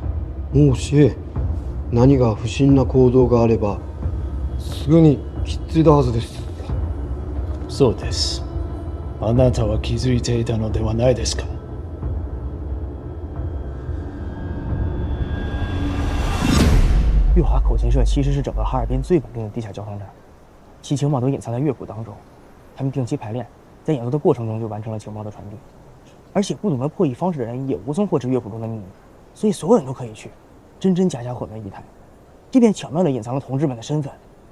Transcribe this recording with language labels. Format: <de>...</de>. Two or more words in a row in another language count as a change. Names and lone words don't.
<ja>もし何が不審な行動があればすぐに気づいたはずです。そうです。あなたは気づいていたのではないですか？</ja> <zh>裕华口琴社其实是整个哈尔滨最稳定的地下交通站，其情报都隐藏在乐谱当中。他们定期排练，在演奏的过程中就完成了情报的传递，而且不懂得破译方式的人也无从获知乐谱中的秘密，所以所有人都可以去，真真假假混为一谈，这便巧妙地隐藏了同志们的身份。</zh>